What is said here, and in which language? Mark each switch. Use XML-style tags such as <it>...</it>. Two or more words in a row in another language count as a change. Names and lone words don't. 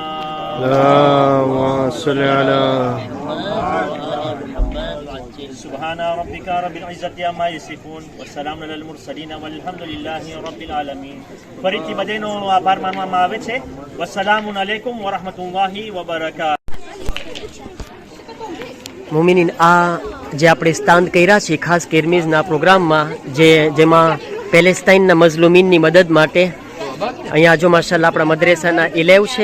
<ar>اللهم صل على سبحان ربك رب العزة عما يصفون والسلام على المرسلين والحمد لله رب العالمين.</ar> <gu>ફરીથી બધાનો આભાર માનવામાં આવે છે.</gu> <ar>والسلام عليكم ورحمة الله وبركاته.</ar> <gu>મોમિનીન, આ જે આપણે સ્ટાન્ડ કર્યા છે ખાસ કેરમીઝના પ્રોગ્રામમાં, જેમાં પેલેસ્ટાઇનના મઝલુમીનની મદદ માટે અહીંયા જો માશાલ્લાહ આપણા મદ્રેસાના ઇલેવ છે.</gu>